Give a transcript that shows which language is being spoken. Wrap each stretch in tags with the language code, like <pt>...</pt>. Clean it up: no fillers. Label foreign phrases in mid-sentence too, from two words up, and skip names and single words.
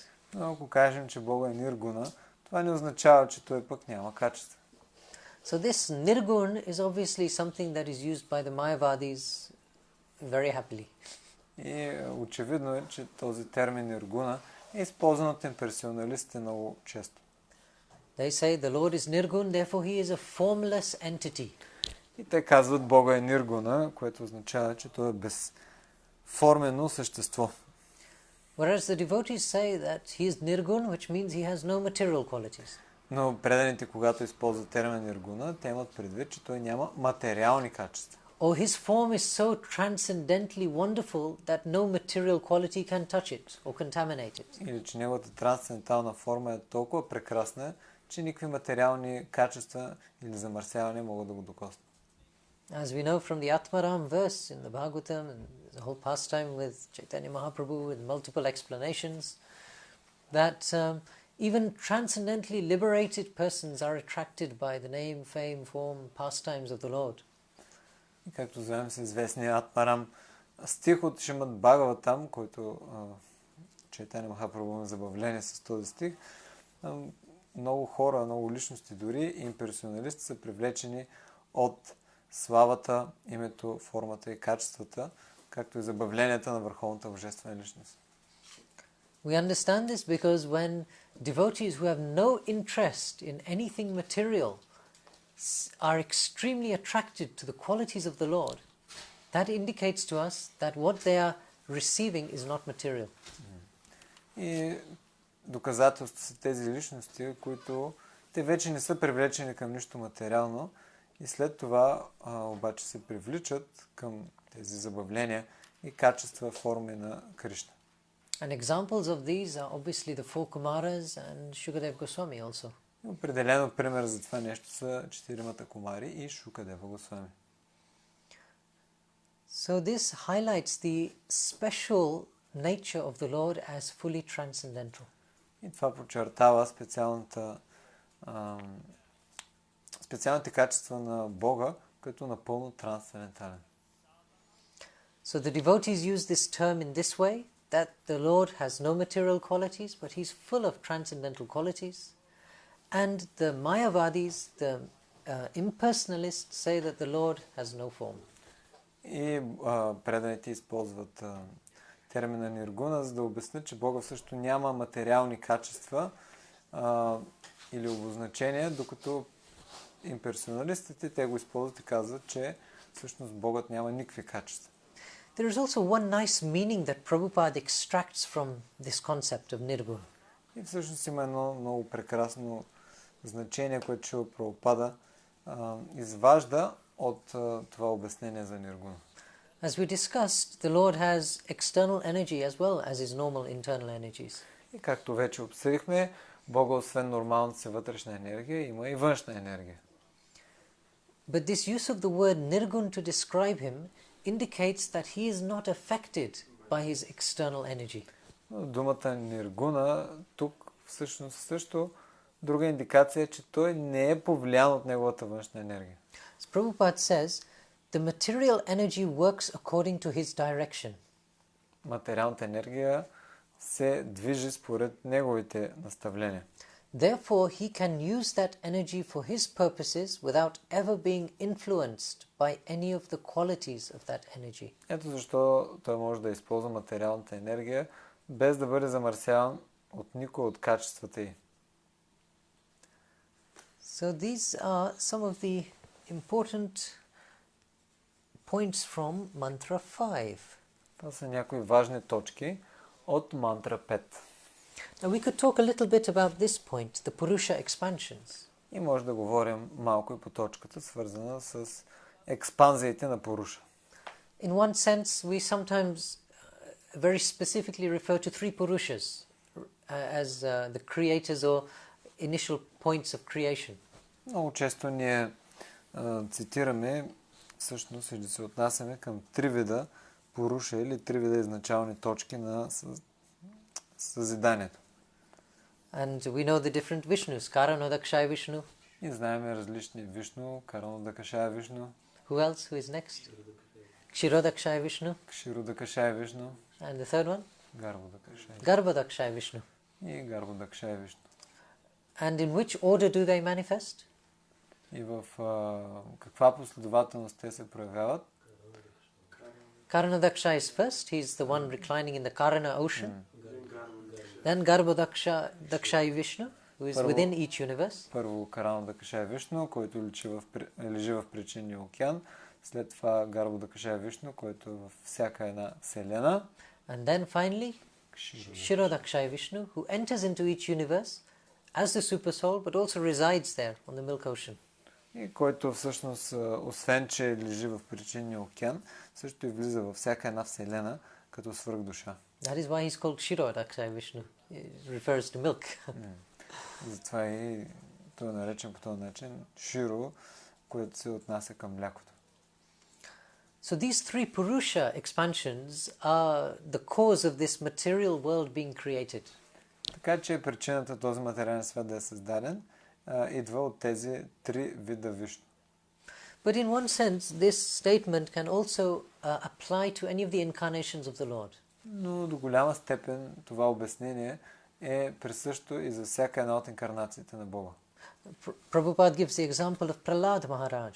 <bg>Но ако кажем, че Бога е ниргуна, това не означава, че той пък няма качества.</bg> <en>So this nirgun is obviously something that is used by the Mayavadis very happily.</en> <bg>И очевидно е, че този термин ниргуна е използван от импресионалистите много често.</bg> <en>They say the Lord is nirgun, therefore he is a formless entity.</en> <bg>И те казват Бога е ниргуна, което означава, че той е безформено същество.</bg> <en>Whereas the devotees say that he is nirgun, which means he has no material qualities.</en> <bg>Но преданите, когато използват термин ниргуна, те имат предвид, че той няма материални качества.</bg> <en>Or his form is so transcendently wonderful that no material quality can touch it or contaminate it.</en> <bg>Или че неговата трансцендентална форма е толкова прекрасна, че никакви материални качества или замърсявания могат да го докоснат.</bg> <en>As we know from the Atmaram verse in the Bhagavatam and the whole pastime with Chaitanya Mahaprabhu with multiple explanations, that even transcendently liberated persons are attracted by the name, fame, form, pastimes of the Lord.</en> <bg>И както знаем с известния Атмарам стих от Шримад Бхагаватам, който Чайтаня Махапрабху има забавление с този стих, много хора, много личности, дори имперсоналисти са привлечени от славата, името, формата и качествата, както и забавленията на върховната божествена личност.</bg> <en>We understand this because when devotees who have no interest in anything material are extremely attracted to the qualities of the Lord, that indicates to us that what they are receiving is not material.</en> <bg>И доказателство са тези личности, които те вече не са привлечени към нищо материално и след това обаче се привличат към тези забавления и качества, форми на Кришна.</bg> <en>And examples of these are obviously the four Kumaras and Shukadev Goswami also.</en> <bg>Определено пример за това нещо са четиримата кумари и Шукадева Госвами.</bg> <en>So this highlights the special nature of the Lord as fully transcendental.</en> <bg>И това подчертава специалните качества на Бога, като напълно трансцендентален.</bg> <en>So the devotees use this term in this way, that the Lord has no material qualities, but he's full of transcendental qualities. And the Mayavadis, the impersonalists, say that the Lord has no form.</en> <bg>И преданите използват термина ниргуна, за да обяснят, че Бога също няма материални качества или обозначения, докато имперсоналистите те го използват и казват, че всъщност Богът няма никакви качества.</bg> <en>There is also one nice meaning that Prabhupada extracts from this concept of nirguna.</en> <bg>И всъщност има едно много прекрасно значение, което Шрила Прабхупада изважда от това обяснение за ниргуна.</bg> <en>As we discussed, the Lord has external energy as well as his normal internal energies.</en> <bg>И както вече обсъдихме, Бога освен нормалната си вътрешна енергия, има и външна енергия.</bg> <en>But this use of the word nirgun to describe him indicates that he is not affected by his external energy.</en> <bg>Думата ниргуна тук всъщност също друга индикация е, че той не е повлиян от неговата външна енергия.</bg> <en>As Prabhupada says, the material energy works according to his direction.</en> <bg>Материалната енергия се движи според неговите наставления.</bg> <en>Therefore, he can use that energy for his purposes without ever being influenced by any of the qualities of that energy.</en> <bg>Ето защо той може да използва материалната енергия без да бъде замърсяван от никой от качествата й.</bg> <en>So these are some of the important points from mantra 5.</en> <bg>Това са някои важни точки от мантра 5.</bg> <en>Now we could talk a little bit about this point, the Purusha expansions.</en> <bg>И може да говорим малко и по точката, свързана с експанзиите на Пуруша.</bg> <en>In one sense, we sometimes very specifically refer to three Purushas as the creators or initial points of creation.</en> <bg>Много често ние цитираме, всъщност, и да се отнасяме към три вида Пуруша или три вида изначални точки на съзиданието.</bg> <en>And we know the different Vishnus, Karanodakshaya Vishnu.</en> <bg>И знаем различни Вишну, Каранодакашая Вишну.</bg> <en>Who else? Who is next? Kshirodakshaya Vishnu.</en> <bg>Кширодакашая Вишну.</bg> <en>And the third one?</en> <bg>Гарбодакашая.</bg> <en>Garbhodakshaya Vishnu.</en> <bg>И Гарбодакашая Вишну.</bg> <en>And in which order do they manifest?</en> <bg>И в каква последователност те се проявяват?</bg> <en>Karanodakshaya is first. He's the one reclining in the Karana ocean. Then Garbhodakshaya Vishnu, who is within each universe.</en> <bg>Първо Каранодакашая Вишну, който лежи в причинния океан. След това Гарбодакашая Вишну, който е във всяка една вселена.</bg> <en>And then finally, Kshirodakshaya Vishnu, who enters into each universe as the super soul, but also resides there on the milk ocean.</en> <bg>И който всъщност, освен че лежи в причинния океан, също и влиза във всяка една вселена като свръхдуша.</bg> <en>That is why he's called Kshirodakshaya Vishnu. It refers to milk.</en> <bg>Затова и той е наречен по този начин Широ, което се отнася към млякото.</bg> <en>So these three Purusha expansions are the cause of this material world being created.</en> <bg>Така че причината този материален свят да е създаден идва от тези три вида Вишну.</bg> <en>But in one sense, this statement can also apply to any of the incarnations of the Lord.</en> <bg>Но до голяма степен това обяснение е присъщо и за всяка една от инкарнациите на Бога.</bg> <en>Prabhupada gives the example of Prahlad Maharaj.</en>